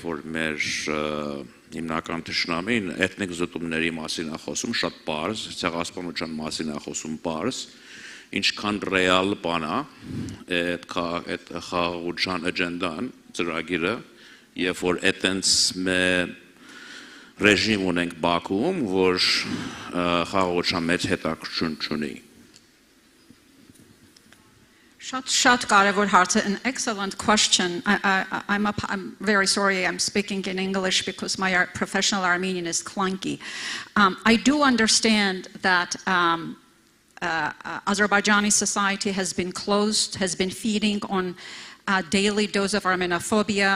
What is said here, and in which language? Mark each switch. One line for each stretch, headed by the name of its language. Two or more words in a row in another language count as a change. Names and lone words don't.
Armenian: որ մեր հիմնական թշնամին էթնիկ զտումների մասին է խոսում, շատ պարզ, ցեղասպանության մասին է խոսում պարզ, ինչքան ռեալ բան է այդ խաղաղության էջենդան, ծրագիրը, երբ որ այդտենց ռեժիմ ունենք Բաքվում, որ խաղաղության մեջ հետաքրքրություն չունի։ Շատ կարևոր հարց,
English: an excellent question. I'm very sorry I'm speaking in English because my professional Armenian is clunky. I do understand that Azerbaijani society has been closed, has been feeding on a daily dose of Armenophobia.